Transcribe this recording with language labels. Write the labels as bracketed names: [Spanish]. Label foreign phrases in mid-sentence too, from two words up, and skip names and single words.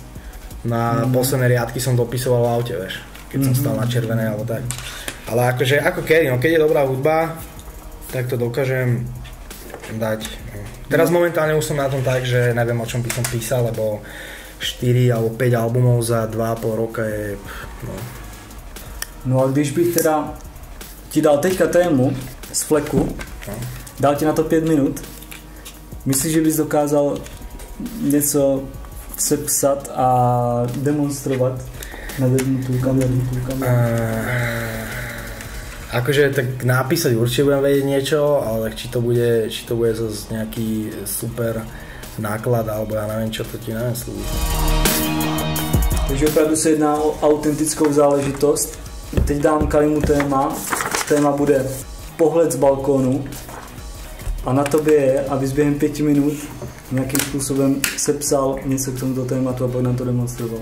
[Slovak] Na posledné riadky som dopisoval v aute, vieš, keď som stal na červenej alebo tak. Ale akože, ako kedy, no keď je dobrá hudba, tak to dokážem dať. No. Teraz momentálne už som na tom tak, že neviem, o čom by som písal, lebo 4 alebo 5 albumov za 2,5 roka je... [Czech] No a když bych teda ti dal teďka tému z fleku, dal ti na to 5 minut, myslíš, že bys dokázal něco sepsat a demonstrovat na vednutú kameru? [Slovak] Akože tak napísať určite budem vedieť niečo, ale či to bude zase nejaký super náklad, alebo ja neviem, čo to ti neviem slúži. [Czech] Takže opravdu se jedná o autentickou záležitost. Teď dám Kalimu téma. Téma bude pohled z balkónu. A na tobě je, abys během 5 minut nějakým způsobem sepsal něco k tomuto tématu a pak nám to demonstroval.